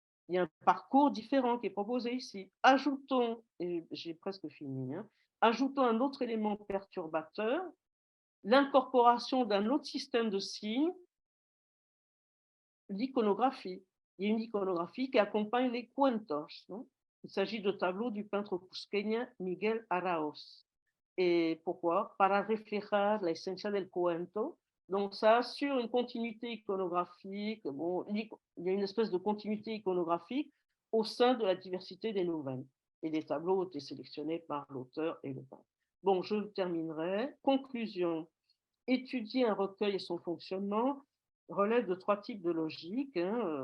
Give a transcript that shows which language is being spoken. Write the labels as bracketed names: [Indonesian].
[French] Il y a un parcours différent qui est proposé ici. Ajoutons, et j'ai presque fini, hein, ajoutons un autre élément perturbateur, l'incorporation d'un autre système de signes, l'iconographie. Il y a une iconographie qui accompagne les cuentos. Non? Il s'agit de tableaux du peintre cusqueña Miguel Araoz. Et pourquoi? [Spanish] Para reflejar la esencia del cuento. [French] Donc ça assure une continuité iconographique. Bon, il y a une espèce de continuité iconographique au sein de la diversité des nouvelles. Et les tableaux ont été sélectionnés par l'auteur et le peintre. Bon, je terminerai. Conclusion. Étudier un recueil et son fonctionnement relève de trois types de logique. Hein.